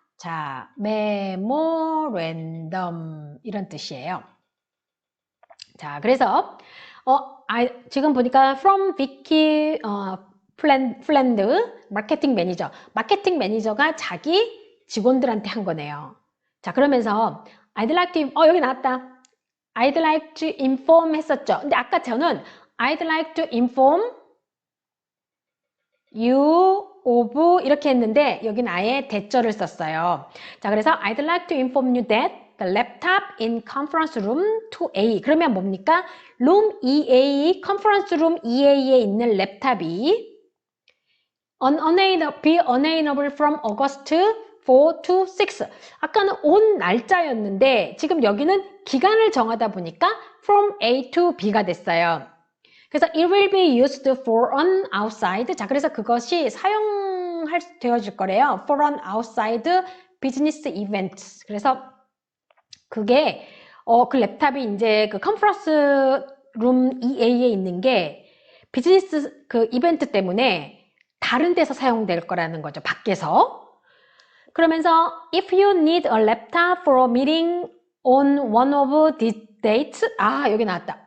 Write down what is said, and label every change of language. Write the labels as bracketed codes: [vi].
[ko] 자, 메모랜덤 이런 뜻이에요. 자, 그래서 지금 보니까 from Vicky 플랜드 마케팅 매니저가 자기 직원들한테 한 거네요. 자, 그러면서 [en] I'd like to [ko] 여기 나왔다. [en] I'd like to inform [ko] 했었죠. 근데 아까 저는 I'd like to inform you of 이렇게 했는데 여기는 아예 대절을 썼어요. 자, 그래서 [en] I'd like to inform you that the laptop in conference room 2A. [ko] 그러면 뭡니까? [en] room 2A, conference room 2A에 [ko] 있는 랩탑이 [en] be unavailable from August 4 to 6. [ko] 아까는 온 날짜였는데 지금 여기는 기간을 정하다 보니까 from A to B가 됐어요. [en] 그래서 it will be used for an outside. [ko] 자, 그래서 그것이 되어질 거래요. [en] for an outside business event. [ko] 그래서 그게 그 랩탑이 이제 그 컨퍼런스 룸 2A에 있는 게 비즈니스 그 이벤트 때문에 다른 데서 사용될 거라는 거죠. 밖에서. 그러면서 [en] if you need a laptop for a meeting on one of these dates. [ko] 여기 나왔다.